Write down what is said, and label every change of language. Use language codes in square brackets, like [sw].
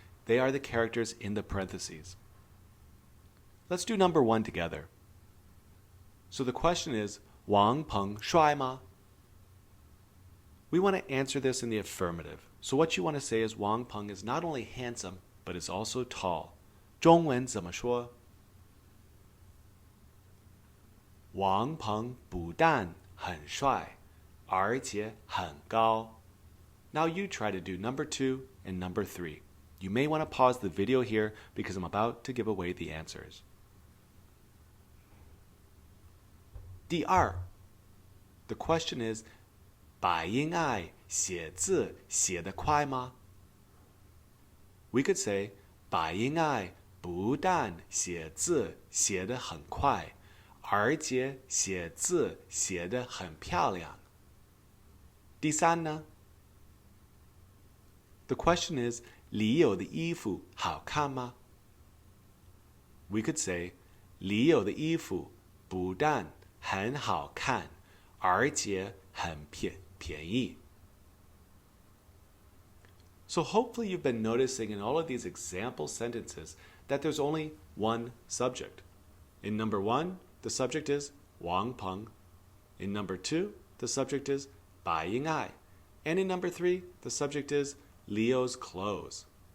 [en] They are the characters in the parentheses. Let's do number 1 together. So the question is, [zh] 王鹏帅吗? [en] We want to answer this in the affirmative. So what you want to say is Wang Peng is not only handsome, but is also tall. [zh] 中文怎么说? 王鹏不但很帅，而且很高. [en] Now you try to do number 2 and number 3. You may want to pause the video here because I'm about to give away the answers. [zh] 第二, [en] the question is, [zh] 百英爱写字写得快吗? [en] We could say, [zh] 百英爱不但写字写得很快，而且写字写得很漂亮。第三呢? [en] The question is, [zh] 李友的衣服好看吗? [en] We could say, [zh] 李友的衣服不但很好看，而且很便宜。 [en] So hopefully you've been noticing in all of these example sentences that there's only one subject. In number 1, the subject is Wang Peng. In number 2, the subject is Bai Ying'ai. And in number 3, the subject is Leo's clothes.